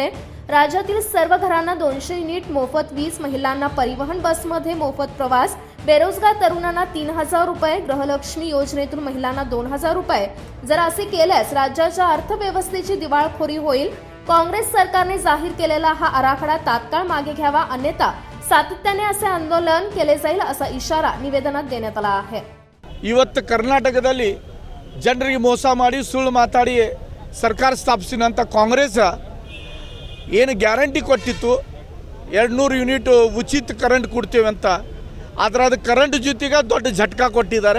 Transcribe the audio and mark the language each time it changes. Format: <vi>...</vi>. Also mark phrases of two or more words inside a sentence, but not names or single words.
<mr>राज्यातील सर्व घरांना 200 युनिट मोफत वीज, महिलांना परिवहन बसमध्ये मोफत प्रवास, बेरोजगार तरुणांना 3000 रुपये, गृहलक्ष्मी योजनेतून महिलांना 2000 रुपये. जर असे केल्यास राज्याच्या अर्थव्यवस्थेची दिवाळखोरी होईल. काँग्रेस सरकारने जाहीर केलेला हा आराखडा तात्काळ मागे घ्यावा, अन्यथा सातत्याने असे आंदोलन केले जाईल असा इशारा निवेदनात देण्यात आला आहे.</mr> <kn>ಇವತ್ತು ಕರ್ನಾಟಕದಲ್ಲಿ ಜನರಿಗೆ ಮೋಸ ಮಾಡಿ ಸುಳ್ಳು ಮಾತಾಡಿ ಸರ್ಕಾರ ಸ್ಥಾಪಿಸಿದಂಥ ಕಾಂಗ್ರೆಸ್ ಏನು ಗ್ಯಾರಂಟಿ ಕೊಟ್ಟಿತ್ತು 200 ಯೂನಿಟ್ ಉಚಿತ ಕರೆಂಟ್ ಕೊಡ್ತೀವಿ ಅಂತ, ಆದರೆ ಅದು ಕರೆಂಟ್ ಜೊತೆಗೆ ದೊಡ್ಡ ಝಟ್ಕಾ ಕೊಟ್ಟಿದ್ದಾರೆ.</kn>